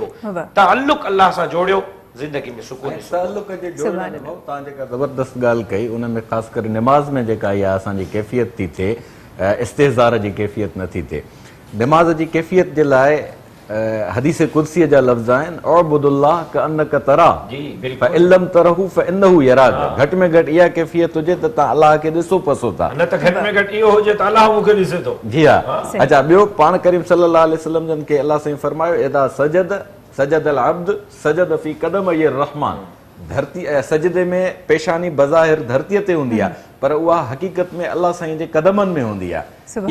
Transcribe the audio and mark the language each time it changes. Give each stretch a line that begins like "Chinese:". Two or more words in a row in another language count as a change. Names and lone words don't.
Sindhi: ताल्लुक़ अल्लाह सां जोड़ियो, ज़िंदगी में सुकून। ताल्लुक़ जे जोड़ण में तव्हां जेका ज़बरदस्त ॻाल्हि कई, उन में ख़ासि करे निमाज़ में जेका इहा असांजी कैफ़ियत थी थिए, इस्तिहज़ार जी कैफ़ियत नथी थिए। निमाज़ जी कैफ़ियत जे लाइ हदीस कुर्सीअ जा लफ़्ज़ आहिनि,
Arabic: اعبد الله كأنك تراه فإن لم تراه فإنه يراك.
Sindhi: घटि में घटि इहा कैफ़ियत हुजे त तव्हां अलाह खे ॾिसो पसो था, न त घटि में घटि इहो हुजे त अलाह मूंखे ॾिसे थो। जी हा। अच्छा, ॿियो पाण करीम
Arabic: صلى الله عليه وسلم
Sindhi: जन खे अलाह साईं फरमायो,
Arabic: إذا سجد العبد سجد في قدمي الرحمن.
Sindhi: धरती सजदे में पेशानी बज़ाहिर धरतीअ ते हूंदी आहे, पर उहा हक़ीक़त में अलाह साईं जे कदमनि में हूंदी आहे।